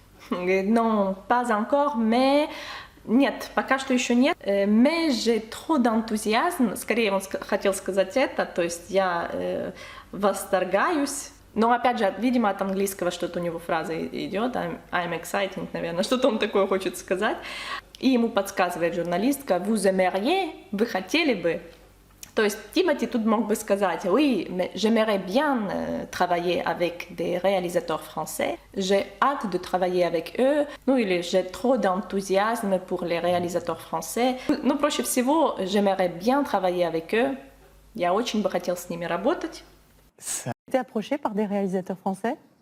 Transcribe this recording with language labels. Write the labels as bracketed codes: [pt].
[fr] Non, pas encore, mais [ru] нет, пока что еще нет. [fr] Mais j'ai trop d'enthousiasme. [ru] Скорее он хотел сказать это, то есть я восторгаюсь. Но опять же, видимо, от английского что-то у него фраза идет. [en] I'm exciting, [ru] наверное, что-то он такое хочет сказать. И ему подсказывает журналистка, [fr] vous aimeriez, [ru] вы хотели бы. То есть Тимоти тут мог бы сказать, [fr] oui, mais j'aimerais bien travailler avec des réalisateurs français, j'ai hâte de travailler avec eux, [ru] ну или [fr] j'ai trop d'enthousiasme pour les réalisateurs français. [ru] Ну, проще всего, [fr] j'aimerais bien travailler avec eux, [ru] я очень бы хотел с ними работать. [fr] Ça- Vous avez été approché par des réalisateurs français?